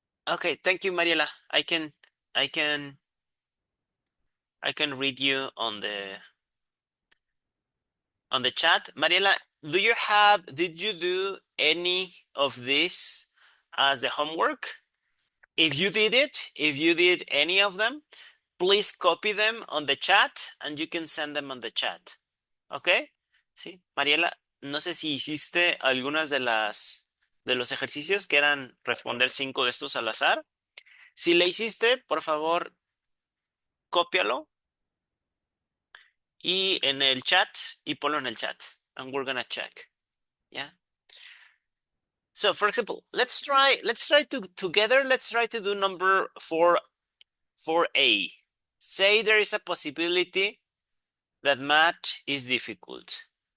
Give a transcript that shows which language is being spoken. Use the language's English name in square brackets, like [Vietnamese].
[English] Okay, thank you, Mariela. I can I can read you on the chat. Mariela, did you do any of this as the homework? If you did any of them, please copy them on the chat and you can send them on the chat. ¿Ok? [Spanish] Sí, Mariela, no sé si hiciste algunas de los ejercicios que eran responder 5 de estos al azar. Si le hiciste, por favor, cópialo y en el chat y ponlo en el chat. [English] And we're gonna check. Yeah. So for example, let's try to do number 4A. Say there is a possibility that math is difficult.